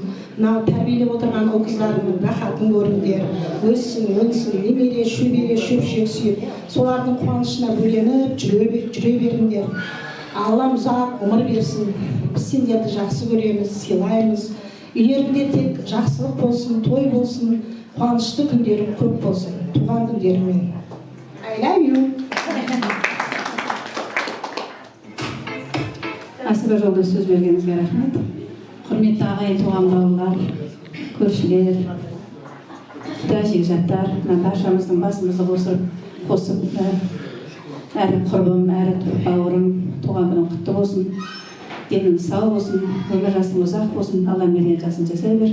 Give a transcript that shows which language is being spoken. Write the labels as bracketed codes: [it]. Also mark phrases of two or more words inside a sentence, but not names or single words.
[kk] Мынау тәрбиелеп отырған ол қыздарының рахатын көріңдер, өссін, немере, шөбере, шөпшек сүйіп, солардың қуанышына бөленіп жүре беріңдер. Аллам ұзақ ғұмыр берсін. Біз сендерді жақсы көреміз, сыйлаймыз. Үйлеріңде тек жақсылық болсын, той болсын, қуанышты күндерің көп болсын. Туған күндерімен. [en] I love you. [kk] Асыба жолда сөз бергеніңізге рахмет. Құрметті ағайын, туған бауырлар, көршілер, құда жекжаттар, баршамыздың басымызды қосып, әрі құрбым, әрі бауырым, туған күнің құтты болсын, денің сау болсын, өмір жасың ұзақ болсын, Алла берген жасын жасай бер.